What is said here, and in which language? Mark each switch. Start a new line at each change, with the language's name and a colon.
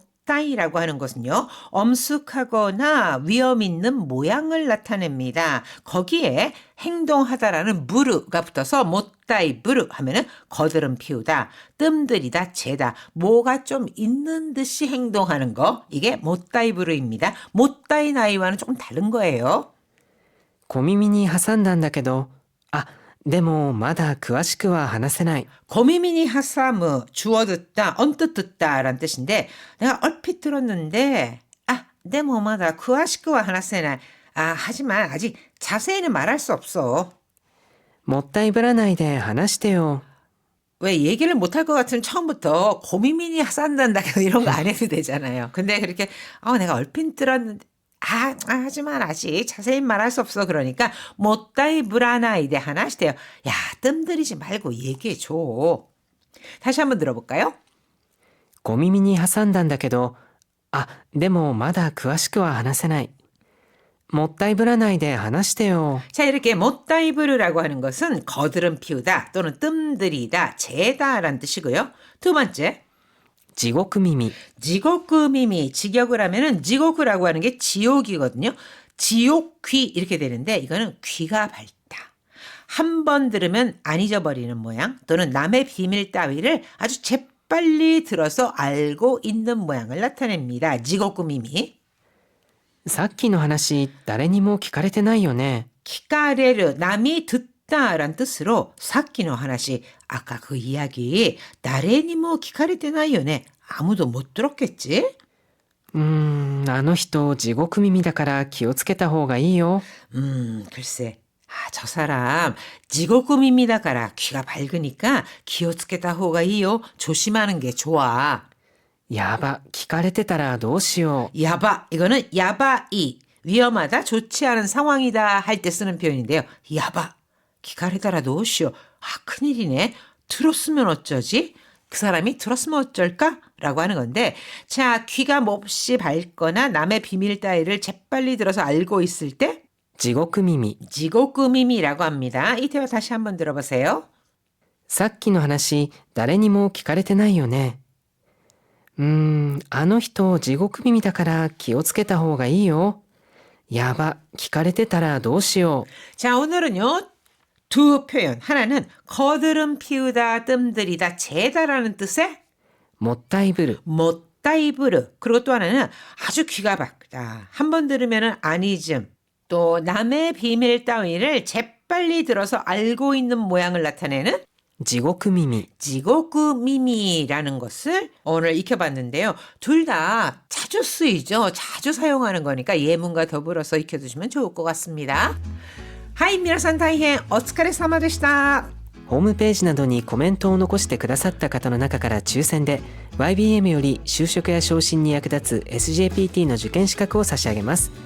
Korean: 못다이라고 하는 것은요, 엄숙하거나 위험 있는 모양을 나타냅니다. 거기에 행동하다라는 무르가 붙어서 못다이 부르 하면은 거드름 피우다, 뜸들이다, 재다, 뭐가 좀 있는 듯이 행동하는 거, 이게 못다이 부르입니다. 못다이 나이와는 조금 다른 거예요.
Japanese: 小耳に挟んだんだけど、あ、でもまだ詳しくは話せない。
Korean: 고미미니 하사무, 주워 듣다, 언뜻 듣다라는 뜻인데, 내가 얼핏 들었는데,
Japanese: 데모마다 구아시크와 하나세나.
Korean: 하지만 아직 자세히는 말할 수 없어.
Japanese: もったいぶらないで話してよ。
Korean: 왜 얘기를 못할 것 같으면 처음부터 고미미니 하산단다 이런 거 안 해도 되잖아요. 근데 그렇게 내가 얼핏 들었는데 하지만 아직 자세히 말할 수 없어. 그러니까
Japanese: 못다이 브라나이데 하나시대요.
Korean: 야, 뜸들이지 말고 얘기해 줘. 다시 한번 들어볼까요?
Japanese: 小耳に挟んだんだけど、あ、でもまだ詳しくは話せない。もったいぶらないで話してよ。
Korean: 자, 이렇게 못다이브르라고 하는 것은 거드름 피우다 또는 뜸들이다, 재다라는 뜻이고요. 두 번째,
Japanese: 地獄耳。
Korean: 지옥금이미, 직역을 하면은 지옥이라고 하는 게 지옥이거든요. 지옥귀 이렇게 되는데 이거는 귀가 밝다. 한 번 들으면 안 잊어버리는 모양 또는 남의 비밀 따위를 아주 재빨리 들어서 알고 있는 모양을 나타냅니다. 지옥금이미.
Japanese: さっきの話、誰にも聞かれてないよね。
Korean: 키카레르, 남이 듣다란 뜻으로 사키노 하나씩 아까 그 이야기
Japanese: 나레니모 키카레테나이요네.
Korean: 아무도 못 들었겠지?
Japanese: あの人地獄耳だから気をつけた方がいいよ。
Korean: 글쎄. 저 사람 지고금입니다가라 귀가 밝으니까
Japanese: 기어츠케타 호가이요.
Korean: 조심하는 게 좋아.
Japanese: やば、聞かれてたらどうしよう。
Korean: 야바, 이거는 야바이, 위험하다, 좋지 않은 상황이다 할 때 쓰는 표현인데요.
Japanese: 야바, 기카레다라 노시오.
Korean: 큰일이네. 들었으면 어쩌지? 그 사람이 들었으면 어쩔까? 라고 하는 건데, 자, 귀가 몹시 밝거나 남의 비밀 따위를 재빨리 들어서 알고 있을 때
Japanese: 地獄耳。
Korean: 지고금임이라고 합니다. 이 대화 다시 한번 들어보세요.
Japanese: さっきの話、誰にも聞かれてないよね。あの人地獄耳だから気をつけた方がいいよ。やば、聞かれてたらどうしよう。
Korean: 자, 오늘은요. 두 표현. 하나는 거드름 피우다, 뜸들이다, 재다라는 뜻의
Japanese: もったいぶる。
Korean: 못다이브르. 그리고 또 하나는 아주 귀가 밝다. 한 번 들으면은 안 잊음. 또 남의 비밀 따위를 재빨리 들어서 알고 있는 모양을 나타내는
Japanese: 地獄耳。
Korean: 지고구미미라는 것을 오늘 익혀봤는데요. 둘 다 자주 쓰이죠. 자주 사용하는 거니까 예문과 더불어서 익혀두시면 좋을 것 같습니다.
Japanese: 하이, 미나산 다이헨 오츠카레사마でした。ホームページなどにコメントを残してくださった方の中から抽選で YBM より就職や昇進に役立つ SJPT の受験資格を差し上げます。